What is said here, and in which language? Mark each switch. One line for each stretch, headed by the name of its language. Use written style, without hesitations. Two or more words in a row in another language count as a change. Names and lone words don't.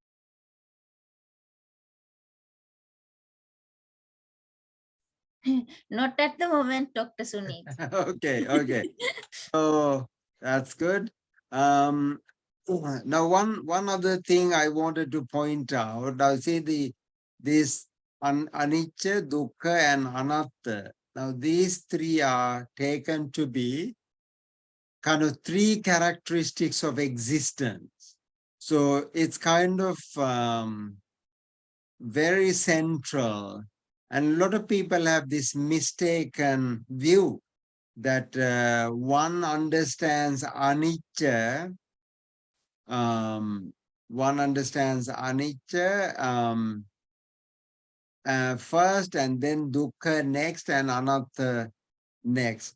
English: Not at the moment, Dr. Sunil. Okay. So that's good. Now one other thing I wanted to point out, I see this anicca, dukkha, and anatta. Now these three are taken to be kind of three characteristics of existence. So it's kind of very central. And a lot of people have this mistaken view that one understands anicca, first, and then dukkha next, and anatta next.